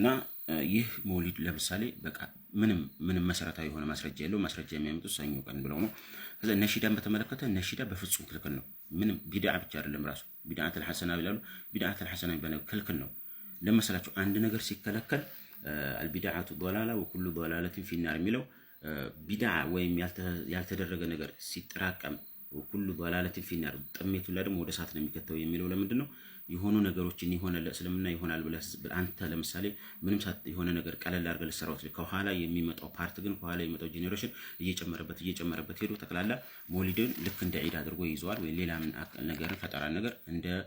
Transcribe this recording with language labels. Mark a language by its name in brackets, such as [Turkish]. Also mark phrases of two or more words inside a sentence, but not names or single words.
[Amharic] ይህ መውሊድ ለምሳሌ በቃ ምንም መሰረታዊ የሆነ ማስረጃ የለው ማስረጃ የሚያመጡት ሰኞ ቀን ብለው ነው ከዛ ነሺዳን በተመለከተ ነሺዳ በፍጹም ክልክል ነው ምንም ቢድዓ ብቻ አይደለም ራሱ [Arabic] بدعة حسنة [Amharic] ይላሉ [Arabic] بدعة حسنة [Amharic] ይባላል ክልክል ነው ለምሳሌላችሁ አንድ ነገር ሲከለከል [Arabic] البدعة ضلاله وكل ضلاله في [Amharic] النار የሚለው ቢድዓ ወይም ያልተደረገ ነገር ሲጠራቀም [Arabic] وكل ضلاله في النار [Amharic] ጥሜቱ ላይ ደግሞ ወደ እሳት ነው የሚከተው የሚለው ለምንድን ነው የሆኑ ነገሮችን የሆነ ለእስልምና ይሆናል ብለህ አንተ ለምሳሌ ምንም ሳት የሆነ ነገር ቀለል አድርገህ ልሰራው ከኋላ የሚመጣው ፓርት ግን ከኋላ የሚመጣው ጄኔሬሽን እየጨመረበት ሄዶ ተከላላ መውሊድን ልክ እንደ ዒድ አድርጎ ይዟል ወይ ሌላ ምን ነገር ፈጠራ ነገር እንደ